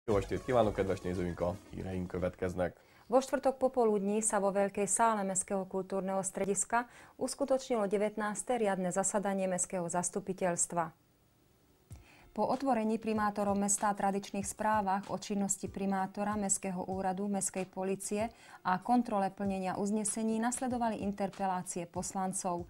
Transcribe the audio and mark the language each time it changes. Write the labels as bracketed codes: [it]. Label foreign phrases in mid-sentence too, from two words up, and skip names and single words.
[hu] Jó estét kívánok, kedves nézőink, a híreink következnek. [sk] Vo štvrtok popoludní sa vo veľkej sále Mestského kultúrneho strediska uskutočnilo 19. riadne zasadanie Mestského zastupiteľstva. Po otvorení primátorom mesta a tradičných správach o činnosti primátora Mestského úradu, Mestskej polície a kontrole plnenia uznesení nasledovali interpelácie poslancov.